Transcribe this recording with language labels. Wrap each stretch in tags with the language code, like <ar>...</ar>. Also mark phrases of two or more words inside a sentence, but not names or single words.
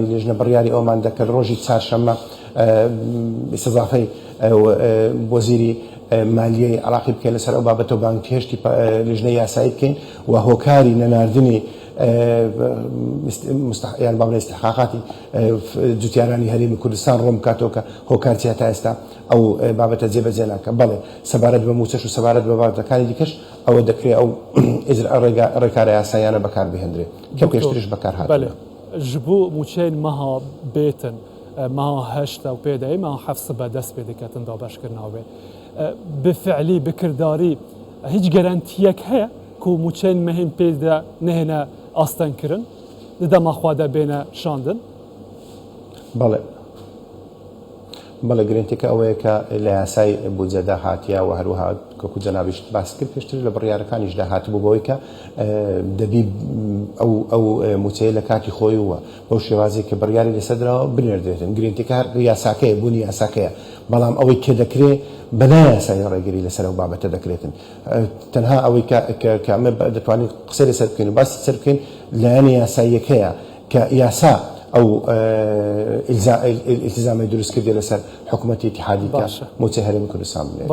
<ckb>لیژنە بڕیاری ئەومان دەکرد ڕۆژی چوارشەممە استضافەی وەزیری مالیەی عراقی بکەین لەسەر ئەو بابەتەوە بانگهێشتی لیژنەی یاسایی بکەین و هۆکاری نەناردنی یان باڵێ استحقاقاتی جوتیارانی هەرێمی کوردستان ڕۆم کاتەوە کە هۆکارچیا تا ئێستا ئەو بابەتە جێبەجێ ناکە بەڵێ سەبارەت بە موچەش و سەبارەت بە بابەتەکانی دیکەش ئەوە دەکرێت ئەو ڕێکارە یاسایانە بەکار بهێنرێت کە پێشترش بەکار هاتووە.</ckb> <ku>ji bo mûçeyên meha bêtin meha heşta û pêdayê meha heft sibe dest pê diketin dabeşkirina wê bi fiilî bi kirdarî hiç garantiyek heye ku mûçeyên mehên pê de nehêne astenkirin di dema xwe de bêne şandin.</ku> <ckb>بەڵێ گرنگتێکە ئەوەیە کە لە یاسای بودجەدا هاتیە و هەروەها کەکو جەنابیش باس کرد پێشتر لە بڕیارەکانیشدا هاتبوو بەوەی کە دەبی ئەو موچەیە لە کاتی خۆی وە بەو شێوازێک کە بڕیاری لەسەردراوە بنێردرێتن گرنگتێکە یاساکەیە بوونی یاساکەیە بەڵام ئەوەی کێ دەکرێت بەنا یاسای ڕێگری لەسەر ئەو بابەتە دەکرێتن تەنها ئەوەی کە ئەمە دەتوانین قسەی لەسەر بکەین و باسی سەر بکەین لایەنی یاساییەکەیە کە یاسا ئەو التزامی دروست کردی لەسەر حکوومەتی اتحادی کە موچەی هەرێمی کوردستان بێت.</ckb>